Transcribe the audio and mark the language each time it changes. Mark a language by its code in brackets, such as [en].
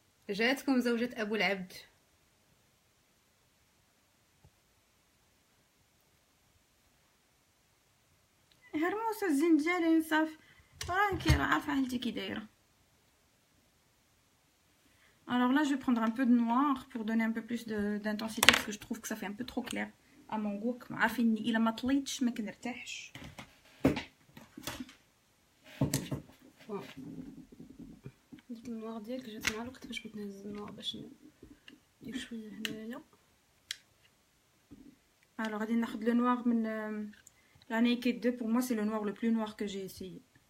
[ar] جاتكم زوجة ابو العبد. هرموسه الزنجال صافي راكي عارفه حالتي كي دايره. [fr] Alors là, je vais prendre un peu de noir pour donner un peu plus d'intensité parce que je trouve que ça fait un peu trop clair à mon goût. [ar] عارفين إلا ما طليتش ما كنرتاحش. ديك النوار ديالك جات مع الوقت باش بغيت نهز النوار باش ندير شويه هنايا. [fr] Alors [ar] غادي ناخذ [fr] le noir [ar] من [fr] la Naked 2. Pour moi, c'est le noir le plus noir que j'ai essayé.